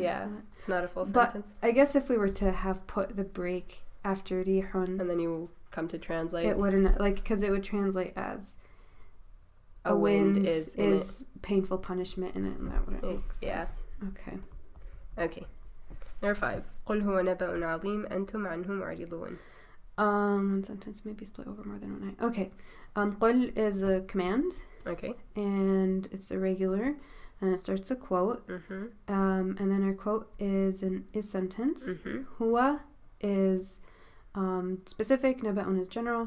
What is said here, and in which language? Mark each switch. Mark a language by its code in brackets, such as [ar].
[en] Yeah, it's not a full but sentence. I guess if we were to have put the break after rihun, and then you come to translate, it wouldn't because it would translate as a wind is painful punishment in it, and that wouldn't make sense. Yeah. Okay. Number 5. [ar] قل هو نبأ عظيم أنتم عنه معرضون. [en] One sentence may be split over more than one night. Okay. قل is a command. Okay. And it's irregular. And it starts a quote. And then our quote is an is sentence. Huwa is specific. Naba'un is general.